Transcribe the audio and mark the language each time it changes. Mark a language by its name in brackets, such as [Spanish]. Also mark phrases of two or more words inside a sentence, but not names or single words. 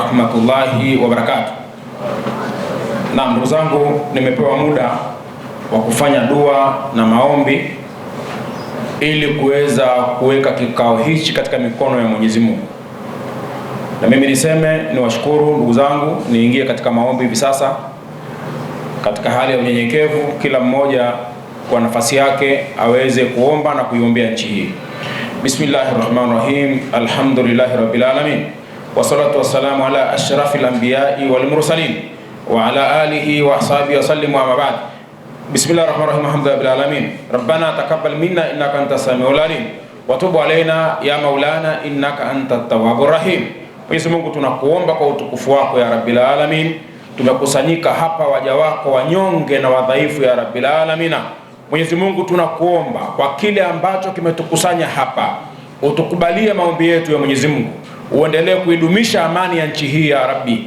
[Arabic] رحمة الله وبركاته. [Swahili] Na ndugu zangu, nimepewa muda wa kufanya dua na maombi ili kuweza kuweka kikao hichi katika mikono ya Mwenyezi Mungu. Na mimi niseme niwashukuru ndugu zangu, niingie katika maombi hivi sasa katika hali ya unyenyekevu, kila mmoja kwa nafasi yake aweze kuomba na kuiombea nchi hii. [Arabic] بسم الله الرحمن الرحيم. الحمد لله رب العالمين. والصلاة والسلام على أشرف الأنبياء والمرسلين وعلى آله وأصحابه وسلم وبعد. بسم الله الرحمن الرحيم. الحمد لله رب العالمين. ربنا تقبل منا إنك أنت السميع العليم وتب علينا يا مولانا إنك أنت التواب الرحيم. [Swahili] Mwenyezi Mungu, tunakuomba kwa utukufu wako [Arabic] يا رب العالمين. [Swahili] Tumekusanyika hapa waja wako wanyonge na wadhaifu [Arabic] يا رب العالمين. [Swahili] Mwenyezi Mungu, tunakuomba kwa kile ambacho kimetukusanya hapa, utukubalie maombi yetu ya Mwenyezi Mungu, uendelee kuidumisha amani ya nchi hii [Arabic] يا رب.